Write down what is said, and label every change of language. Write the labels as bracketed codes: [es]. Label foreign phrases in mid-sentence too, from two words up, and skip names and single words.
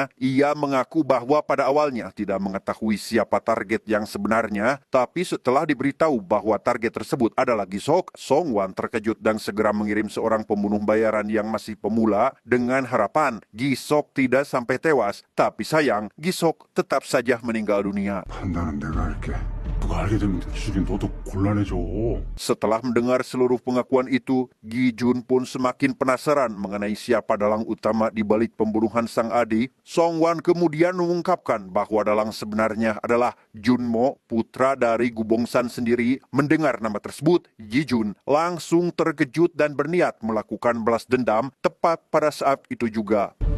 [id] Ia mengaku bahwa pada awalnya tidak mengetahui siapa target yang sebenarnya, tapi setelah diberitahu bahwa target tersebut adalah Gi Sok, Song Wan terkejut dan segera mengirim seorang pembunuh bayaran yang masih pemula dengan harapan Gi Sok tidak sampai tewas. Tapi sayang, Gi Sok tetap saja meninggal dunia. [ko] 판단은 내가 할게. 누가 알게 되면 죽인 너도 곤란해져. [id] Setelah mendengar seluruh pengakuan itu, Gi Jun pun semakin penasaran mengenai siapa dalang utama di balik pembunuhan sang adik. Song Wan kemudian mengungkapkan bahwa dalang sebenarnya adalah Junmo, putra dari Gubongsan sendiri. Mendengar nama tersebut, Gi Jun langsung terkejut dan berniat melakukan balas dendam tepat pada saat itu juga.